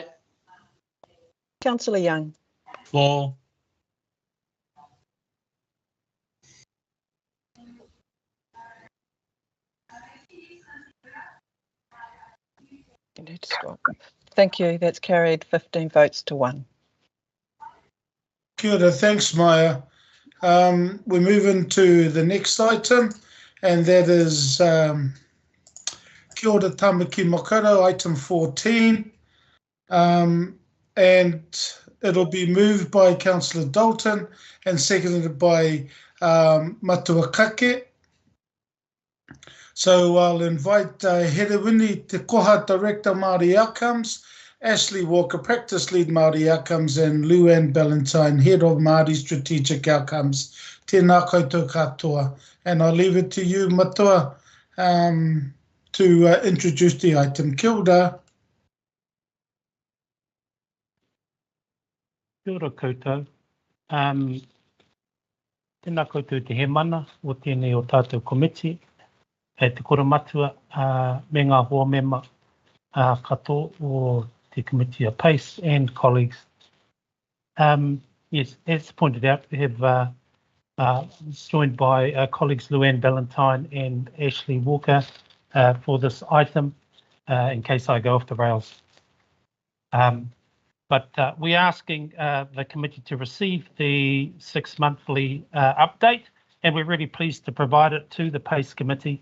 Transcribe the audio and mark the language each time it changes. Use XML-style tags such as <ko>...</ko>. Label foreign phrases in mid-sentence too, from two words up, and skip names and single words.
<en>Councillor Young. For. Thank you. That's carried 15 votes to 1.</en> <mi>Kia ora,</mi> <en>thanks, Maya. We move into the next item, and that is Kia ora Tamaki Makaurau, item 14. And it'll be moved by Councillor Dalton and seconded by Matua Kake. So I'll invite Herewini Te Koha Director Māori Outcomes, Ashley Walker, Practice Lead Māori Outcomes, and Luann Ballantyne, Head of Māori Strategic Outcomes.</en> <mi>Tēnā koutou katoa.</mi> <en>And I'll leave it to you, Matua, to introduce the item.</en> <mi>Kia ora. Kia ora koutou. Tēnā koutou te he mana o tēnei o tātou komiti. E te koramatua me ngā hoa mema katoa o te</mi> <en>committee of PACE and colleagues. Yes, as pointed out, we have joined by colleagues Luann Ballantyne and Ashley Walker for this item, in case I go off the rails. But we're asking the committee to receive the 6-monthly update, and we're really pleased to provide it to the PACE committee.</en>